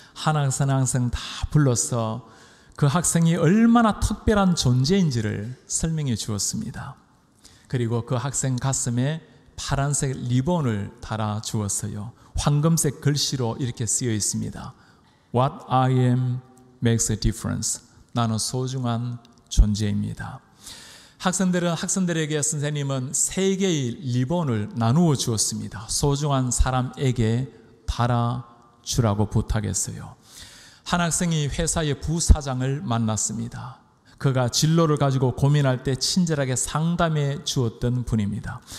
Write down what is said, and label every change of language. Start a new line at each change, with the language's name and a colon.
Korean: 한 학생 다 불러서 그 학생이 얼마나 특별한 존재인지를 설명해 주었습니다. 그리고 그 학생 가슴에 파란색 리본을 달아 주었어요. 황금색 글씨로 이렇게 쓰여 있습니다.
English: What I am makes a difference.
Korean: 나는 소중한 존재입니다. 학생들에게 선생님은 3개의 리본을 나누어 주었습니다. 소중한 사람에게 달아주라고 부탁했어요. 한 학생이 회사의 부사장을 만났습니다. 그가 진로를 가지고 고민할 때 친절하게 상담해 주었던 분입니다.